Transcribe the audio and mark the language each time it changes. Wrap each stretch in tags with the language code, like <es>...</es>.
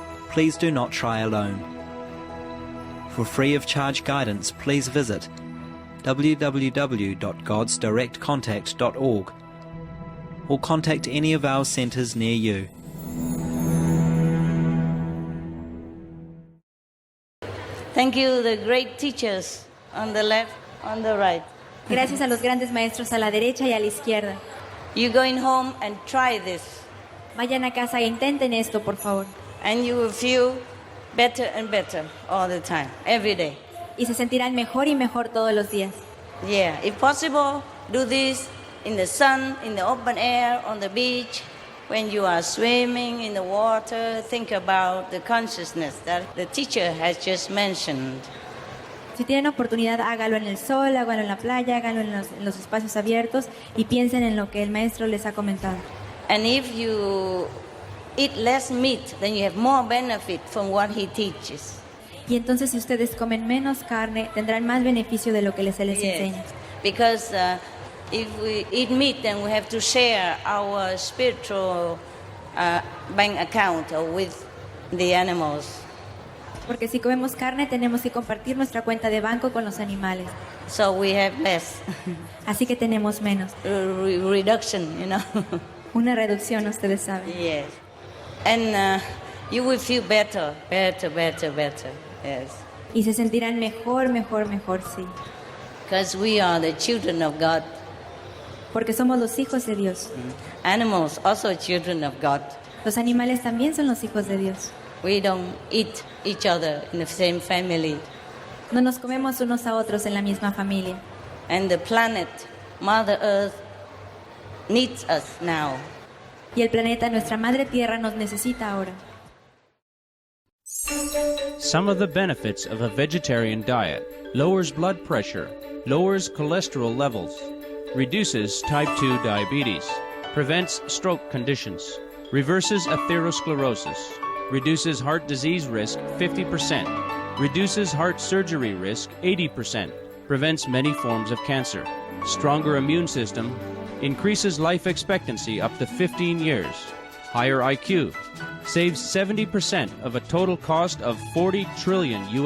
<en>Please do not try alone. For free of charge guidance, please visit www.godsdirectcontact.org or contact any of our centres near you. Thank you, the great teachers on the left, on the right.</en> <es>Gracias a los grandes maestros a la derecha y a la izquierda.</es> <en>You're going home and try this,</en> <es>Vayan a casa e intenten esto, por favor.</es> <en>and you will feel better and better all the time, every day.</en> <es>Y se sentirán mejor y mejor todos los días.</es> <en>Yeah, if possible, do this in the sun, in the open air, on the beach. When you are swimming in the water, think about the consciousness that the teacher has just mentioned.</en> <es>Si tienen oportunidad, hágalo en el sol, hágalo en la playa, hágalo en los espacios abiertos y piensen en lo que el maestro les ha comentado.</es> <en>And if you eat less meat, then you have more benefit from what he teaches.</en> <es>Y entonces si ustedes comen menos carne, tendrán más beneficio de lo que se les enseña.</es> <en>Because if we eat meat, then we have to share our spiritual bank account with the animals.</en> <es>Porque si comemos carne, tenemos que compartir nuestra cuenta de banco con los animales.</es> <en>So we have less.</en> <es>Así que tenemos menos.</es> <en>Reduction, you know.</en> <es>Una reducción, ustedes saben.</es> <en>Yes. And you will feel better. Yes.</en> <es>Y se sentirán mejor, sí.</es> <en>Because we are the children of God.</en> <es>Porque somos los hijos de Dios.</es> <en>Animals also children of God.</en> <es>Los animales también son los hijos de Dios.</es> <en>We don't eat each other in the same family.</en> <es>No nos comemos unos a otros en la misma familia.</es> <en>And the planet, Mother Earth, needs us now.</en> <es>Y el planeta, nuestra madre tierra, nos necesita ahora.</es> <en>Some of the benefits of a vegetarian diet: lowers blood pressure, lowers cholesterol levels, reduces type 2 diabetes, prevents stroke conditions, reverses atherosclerosis, reduces heart disease risk 50%, reduces heart surgery risk 80%, prevents many forms of cancer, stronger immune system, increases life expectancy up to 15 years, higher IQ, saves 70% of a total cost of $40 trillion</en>